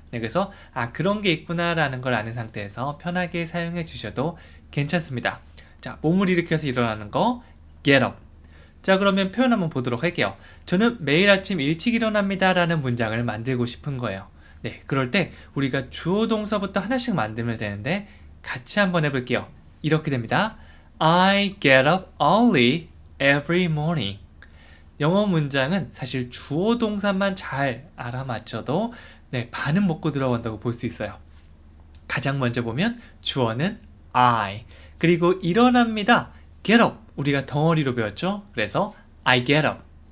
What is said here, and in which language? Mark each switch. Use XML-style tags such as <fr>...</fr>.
<ko>네, 그래서 그런 게 있구나라는 걸 아는 상태에서 편하게 사용해 주셔도 괜찮습니다. 자, 몸을 일으켜서 일어나는 거 get up. 자, 그러면 표현 한번 보도록 할게요. 저는 매일 아침 일찍 일어납니다 라는 문장을 만들고 싶은 거예요. 네, 그럴 때 우리가 주어 동사부터 하나씩 만들면 되는데 같이 한번 해볼게요. 이렇게 됩니다.</ko> <en>I get up early every morning.</en> <ko>영어 문장은 사실 주어 동사만 잘 알아맞혀도 반은 먹고 들어간다고 볼 수 있어요. 가장 먼저 보면 주어는 I, 그리고 일어납니다. get up, 우리가 덩어리로 배웠죠? 그래서</ko> <en>I get up.</en>